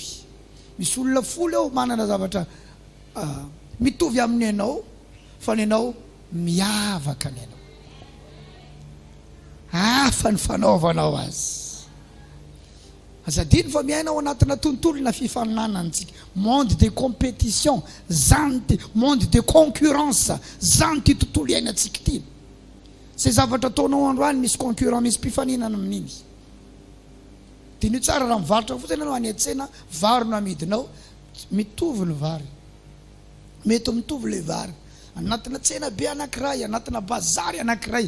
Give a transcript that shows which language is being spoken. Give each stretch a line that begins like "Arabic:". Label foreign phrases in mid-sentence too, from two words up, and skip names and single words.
Malagasy: Misy olona folo eo manana zavatra mitovy aminy ianao fa ny ianao miavaka ny ianao. Hafa ny fanaovanao azy. Azadiny fa miainao anatina tontolona fifaninanantsika.
French: Monde de compétition, zany monde de concurrence,
Malagasy: zany ty tontolo iainantsika ty. Zay zavatra ataonao androany misy concurrent, misy mpifaninana amin'iny. Tiny tsara raha mivarotra fotsiny ianao any an-tsena, vary no amidinao, mitovy ny vary. Mety mitovy le vary. Anatina tsena be anankiray, anatina bazary anankiray.